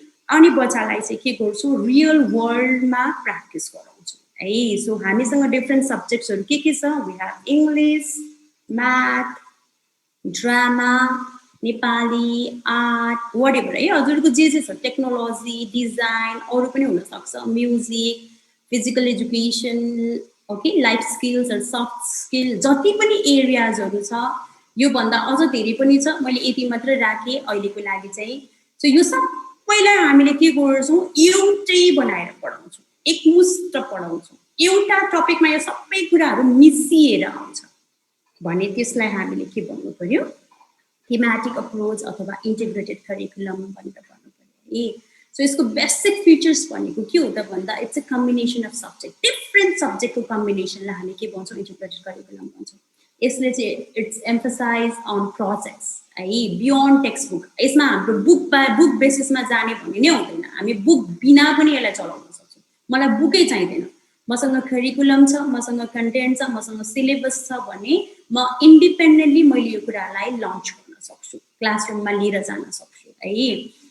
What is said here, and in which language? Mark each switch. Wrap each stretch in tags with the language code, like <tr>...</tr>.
<ne>अनि बच्चालाई चाहिँ के गर्छौँ रियल वर्ल्डमा प्र्याक्टिस गराउँछौँ है। सो हामीसँग डिफ्रेन्ट सब्जेक्ट्सहरू के छ?</ne> <en>we have English, math, drama, Nepali, art, whatever</en> <ne>है। हजुरको जे छ टेक्नोलोजी, डिजाइन, अरू पनि हुनसक्छ, music, physical education okay, life स्किल्सहरू, soft skill, जति पनि एरियाजहरू छ योभन्दा अझ धेरै पनि छ। मैले यति मात्र राखेँ अहिलेको लागि चाहिँ। सो यो सबैलाई हामीले के गर्छौँ एउटै बनाएर पढाउँछौँ, एकमुष्ट पढाउँछौँ। एउटा टपिकमा यो सबै कुराहरू मिसिएर आउँछ भने त्यसलाई हामीले के भन्नु पर्यो थीमेटिक अप्रोच अथवा इन्टिग्रेटेड करिकुलम भनेर भन्नु पर्यो है। सो यसको बेसिक फिचर्स भनेको के हो त भन्दा</ne> <en>it's a combination of subject,</en> <ne>different सब्जेक्टको कम्बिनेसनलाई हामी के भन्छौँ इन्टिग्रेटेड करिकुलम भन्छौँ। यसले चाहिँ</ne> <en>its emphasise on projects</en> <ne>है,</ne> <en>Beyond text book.</en> <ne>यसमा हाम्रो बुक बेसिसमा जाने भन्ने नै हुँदैन, हामी बुक बिना पनि यसलाई चलाउन सक्छौँ। मलाई बुकै चाहिँदैन, मसँग करिकुलम छ, मसँग कन्टेन्ट छ, मसँग सिलेबस छ भने म इन्डिपेन्डेन्टली मैले यो कुरालाई लन्च गर्न सक्छु, क्लासरुममा लिएर जान सक्छु है।</ne>